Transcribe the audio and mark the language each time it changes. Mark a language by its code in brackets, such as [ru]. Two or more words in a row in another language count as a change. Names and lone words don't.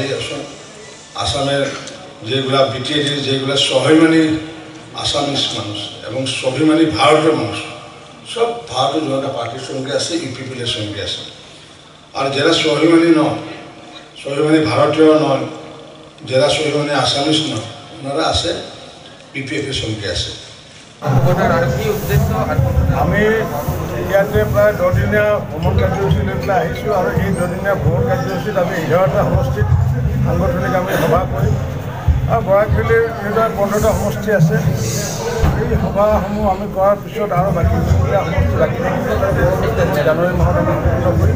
[bn] আসামের যেগুলা বিটিএডির যেগুলা স্বাভিমানী আসামিস মানুষ এবং স্বাভিমানী ভারতের মানুষ সব ভারতীয় জনতা পার্টির সঙ্গে আছে, ইউপিপিএলের সঙ্গে আছে। আর যারা স্বাভিমানী নয়, স্বাভিমানী ভারতীয় নয়, যারা স্বাভিমানী আসামিস নয়, ওনারা আছে বিপিএফের সঙ্গে আছে। [as] আমি ইয়াতে প্ৰায় 10 দিনীয়া ভ্ৰমণ কাৰ্যসূচী লৈ পেলাই আহিছোঁ আৰু এই 10 দিনীয়া ভ্ৰমণ কাৰ্যসূচীত আমি 11টা সমষ্টিত সাংগঠনিক আমি সভা কৰিম আৰু বৰাকভেলীৰ এনেদৰে 15টা সমষ্টি আছে। এই সভাসমূহ আমি কৰাৰ পিছত আৰু বাকী সমষ্টি বাকী জানুৱাৰী মাহত আমি অনুষ্ঠিত কৰিম।